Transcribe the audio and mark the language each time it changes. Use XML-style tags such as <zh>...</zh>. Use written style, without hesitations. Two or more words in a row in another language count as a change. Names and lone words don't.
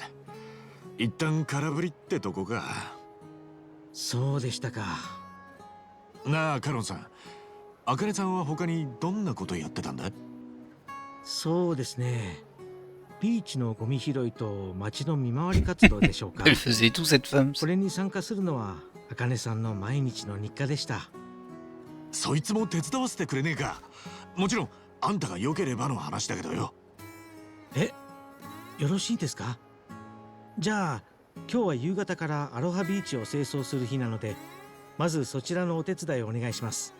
<ja>一旦空振りってとこか。そうでしたか。なあカロンさん、茜さんは他にどんなことやってたんだ？そうですね。ビーチのゴミ拾いと街の見回り活動でしょうか。</ja> <fr>Elle faisait tout cette femme.</fr> <ja>これに参加するのは茜さんの毎日の日課でした。そいつも手伝わせてくれねえか。もちろんあんたが良ければの話だけどよ。え、よろしいですか？じゃあ今日は夕方からアロハビーチを清掃する日なので、まずそちらのお手伝いをお願いします。</ja>